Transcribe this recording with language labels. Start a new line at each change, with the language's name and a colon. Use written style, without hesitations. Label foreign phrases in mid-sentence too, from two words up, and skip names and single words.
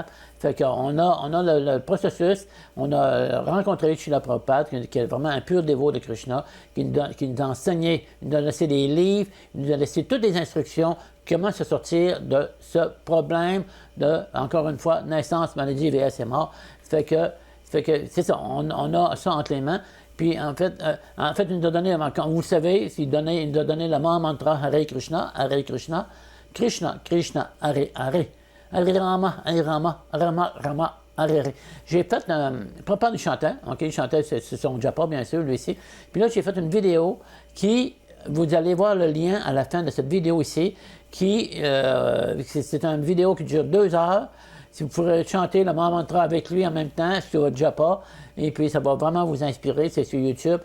French: Fait qu'on a le processus, on a rencontré Srila Prabhupada, qui est vraiment un pur dévot de Krishna, qui nous a enseigné, il nous a laissé des livres, il nous a laissé toutes les instructions, comment se sortir de ce problème de, encore une fois, naissance, maladie, vieillesse et mort. Fait que c'est ça, on a ça entre les mains. Puis en fait, il nous a donné, quand vous savez, il nous a donné le mantra
Sanskrit: हरे कृष्ण, कृष्ण, कृष्ण, हरे हरे. हरे राम, हरे राम, राम, राम, हरे हरे.
French: J'ai fait, Prabhupada il chantait, ok, il chantait, c'est son japa bien sûr, lui ici. Puis là, j'ai fait une vidéo qui, vous allez voir le lien à la fin de cette vidéo ici, c'est une vidéo qui dure 2 heures. Si vous pourrez chanter le mantra avec lui en même temps sur votre japa, et puis ça va vraiment vous inspirer, c'est sur YouTube.